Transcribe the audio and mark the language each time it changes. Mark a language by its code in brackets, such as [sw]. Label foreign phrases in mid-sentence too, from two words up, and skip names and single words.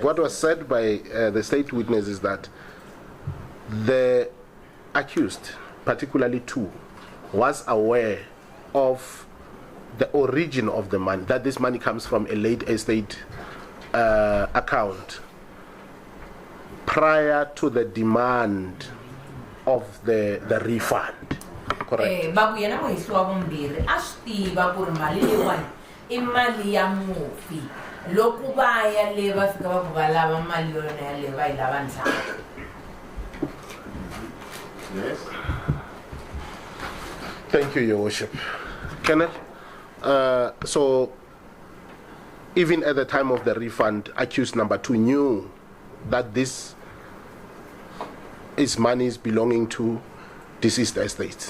[en] What was said by the state witness is that the accused, particularly 2, was aware of the origin of the money, that this money comes from a late estate account prior to the demand of the refund. Correct. [ts] Babu yena mohisi wa vumbirhi a swi tiva ku ri mali leyiwani I mali ya mufi loko va ya le va fika va ku va lava mali yona yaleyo va yi lava ndzhaku. [en] Yes. Thank you, Your Worship. Kenneth, so even at the time of the refund, accused number 2 knew that this is monies belonging to deceased estates.